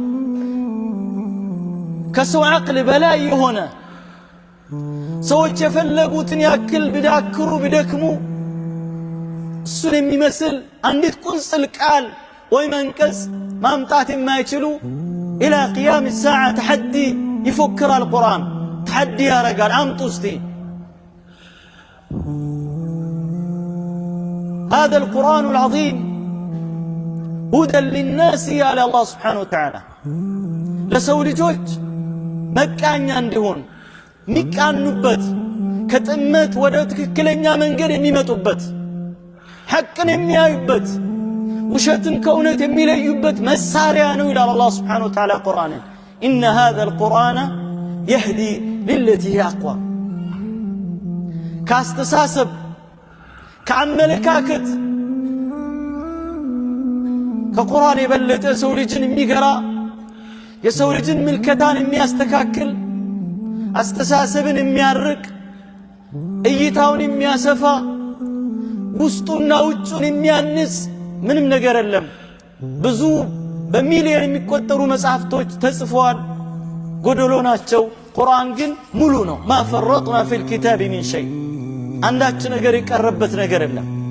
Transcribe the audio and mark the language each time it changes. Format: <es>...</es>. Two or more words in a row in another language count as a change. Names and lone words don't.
<am>ከሰው ዓቅል በላይ የሆነ ሰዎች የፈለጉትን ያክል ቢዳክሩ ቢደክሙ እሱን የሚመስል አንዲት ቁንጽል ቃል ወይም አንቀጽ ማምጣት የማይችሉ</am> <ar>إلى قيام الساعة</ar> <am>ተሐዲ ይፎክራል። ቁርአን ተሐዲ ያረጋል። አምጡ እስቲ</am> <ar>هذا القرآن العظيم هدى للناس يا الله سبحانه وتعالى ለሰው</ar> <am>ልጆች መቃኛ እንዲሆን ሚቃኑበት ከጥመት ወደ ትክክለኛ መንገድ የሚመጡበት ሐቅን የሚያዩበት ውሸትን ከእውነት የሚለዩበት መሳሪያ ነው ይላል አላህ</am> <ar>سبحانه وتعالى</ar> <am>ቁርአንን።</am> <ar>إن هذا القرآن يهدي للتي هي أقوم።</ar> <am>ካስተሳሰብ ከአመለካከት ከቁርአን የበለጠ ሰው ልጅን የሚገራ የሰው ልጅን ምልከታን የሚያስተካክል አስተሳሰብን የሚያርቅ እይታውን የሚያሰፋ ውስጡና ውጩን የሚያንጽ ምንም ነገር የለም። ብዙ በሚሊዮን የሚቆጠሩ መጽሐፍቶች ተጽፈዋል፣ ጎደሎ ናቸው። ቁርአን ግን ሙሉ ነው።</am> <ar>ما فرطنا في الكتاب من شيء፣</ar> <am>አንዳች ነገር የቀረበት ነገር የለም።</am>